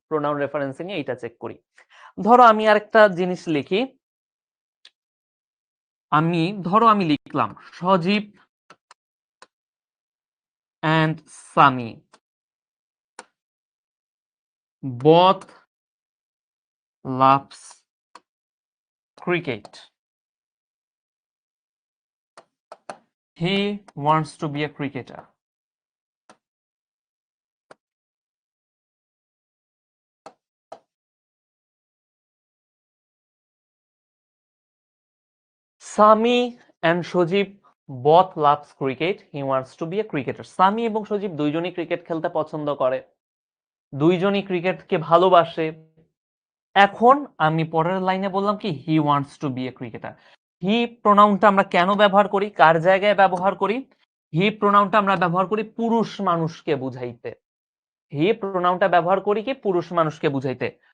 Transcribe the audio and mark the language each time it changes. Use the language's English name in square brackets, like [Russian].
[Bangla] Pronoun referencing এ এটা check করি। ধরো আমি আরেকটা জিনিস লিখি, আমি লিখলাম সজীব [English] and Sami both loves cricket. He wants to be a cricketer. Sami and Sojib both loves cricket. He wants to be a cricketer. [Bangla] Sami এবং সজীব দুইজনই ক্রিকেট খেলতে পছন্দ করে, দুইজনই ক্রিকেটকে ভালোবাসে। এখন আমি পরের লাইনে বললাম কি [English] He wants to be a cricketer. [Bangla] হি প্রোনাউনটা আমরা কেন ব্যবহার করি, কার জায়গায় ব্যবহার করি? হি প্রোনাউনটা আমরা ব্যবহার করি পুরুষ মানুষকে বুঝাইতে। হি প্রোনাউনটা ব্যবহার করি কি পুরুষ মানুষকে বুঝাইতে।